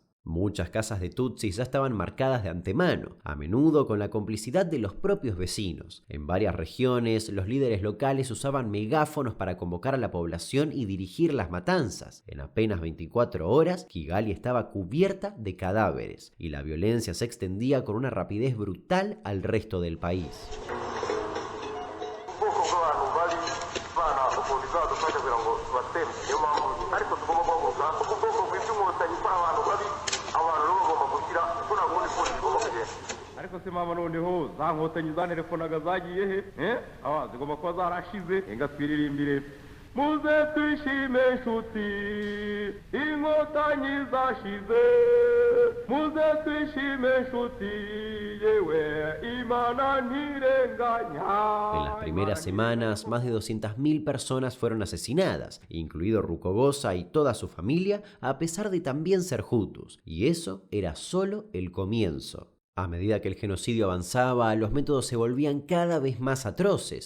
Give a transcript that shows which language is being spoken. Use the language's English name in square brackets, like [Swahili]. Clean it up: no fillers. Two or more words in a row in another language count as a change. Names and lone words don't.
[Spanish] Muchas casas de tutsis ya estaban marcadas de antemano, a menudo con la complicidad de los propios vecinos. En varias regiones, los líderes locales usaban megáfonos para convocar a la población y dirigir las matanzas. En apenas 24 horas, Kigali estaba cubierta de cadáveres, y la violencia se extendía con una rapidez brutal al resto del país. [Kinyarwanda] ariko se mama noneho za nkotanyi zanerefonaga zagiye he zigomba kuba zarashize enga twiririmbire muze twishime nshuti inkotanyi zashize muze twishime nshuti yewe imana ntirenganya. [Spanish] En las primeras semanas, más de 200.000 personas fueron asesinadas, incluido Rucogoza y toda su familia, a pesar de también ser hutus, y eso era solo el comienzo. A medida que el genocidio avanzaba, los métodos se volvían cada vez más atroces.